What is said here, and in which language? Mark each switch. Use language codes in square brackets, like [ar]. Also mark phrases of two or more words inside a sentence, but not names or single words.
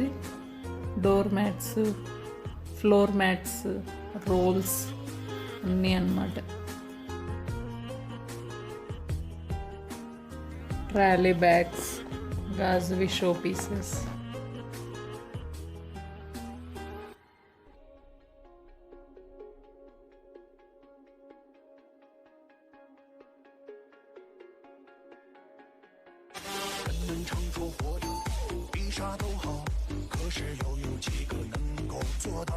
[en] door mats, floor mats, rolls [te] అన్నీ అన్నమాట. [en] trolley bags, గాజువి show pieces. [zh] 人能长出活的比啥都好，可是又有几个能够做到？